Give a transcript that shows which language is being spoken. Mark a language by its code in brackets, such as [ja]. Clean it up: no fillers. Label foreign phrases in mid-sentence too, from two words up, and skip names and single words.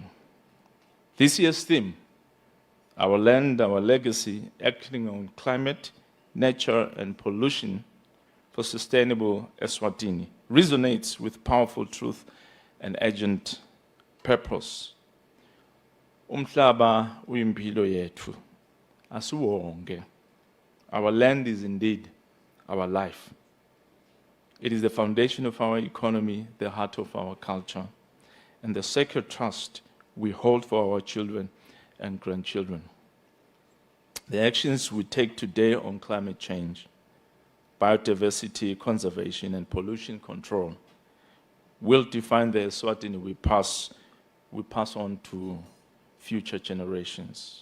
[en] This year's theme, Our Land, Our Legacy, Acting on Climate, Nature, and Pollution for Sustainable Eswatini, resonates with powerful truth and urgent purpose. [ss] Umhlaba uyimpilo yethu, asiwonke. [en] Our land is indeed our life. It is the foundation of our economy, the heart of our culture, and the sacred trust we hold for our children and grandchildren. The actions we take today on climate change, biodiversity conservation, and pollution control will define the Eswatini we pass on to future generations.